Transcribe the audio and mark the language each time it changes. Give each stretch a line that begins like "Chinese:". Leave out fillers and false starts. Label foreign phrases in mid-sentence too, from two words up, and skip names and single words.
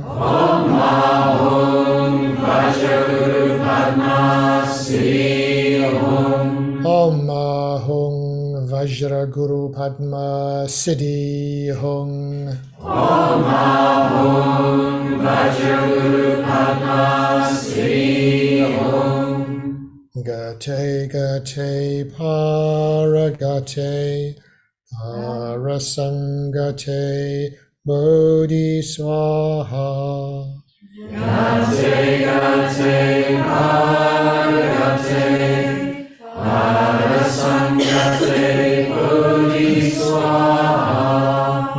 Sanskrit: Om Ahum Vajra Guru Padma Siddhi Hong. Om Ahum Vajra Guru Padma Siddhi Hong. Om Ahum Vajra Guru Padma Siddhi Hong. Gate Gate Paragate Parasangate Bodhiswaha. Gate Gate Paragate Parasangate Bodhiswaha.